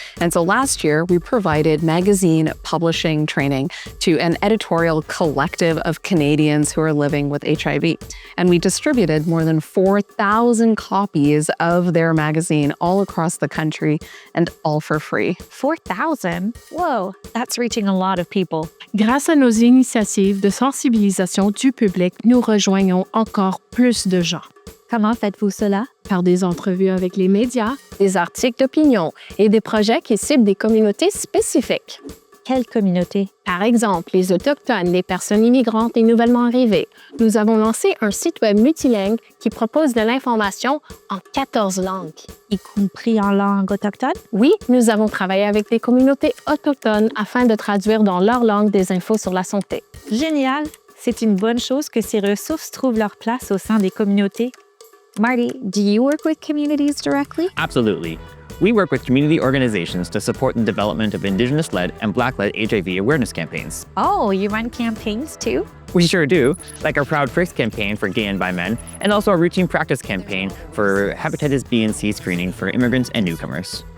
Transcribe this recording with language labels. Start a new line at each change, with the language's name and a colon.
English: And so last year, we provided magazine publishing training to an editorial collective of Canadians who are living with HIV. And we distributed more than 4,000 copies of their magazine all across the country, and all for free. 4,000? Whoa, that's reaching a lot of people.
French: Grâce à nos initiatives de sensibilisation du public, nous rejoignons encore plus de gens. Comment faites-vous cela? Par des entrevues avec les médias, Des articles d'opinion et des projets qui ciblent des communautés spécifiques. Quelle communauté? Par exemple, les Autochtones, les personnes immigrantes et nouvellement arrivées. Nous avons lancé un site web multilingue qui propose de l'information en 14 langues. Y compris en langue autochtone? Oui, nous avons travaillé avec des communautés autochtones afin de traduire dans leur langue des infos sur la santé. Génial! C'est une bonne chose que ces ressources trouvent leur place au sein des communautés.
English: Marty, do you work with communities directly? Absolutely. We work with community organizations to support the development of Indigenous-led and Black-led HIV awareness campaigns. Oh, you run campaigns too? We sure do, like our Proud Pricks campaign for gay and bi men, and also our routine practice campaign for hepatitis B and C screening for immigrants and newcomers.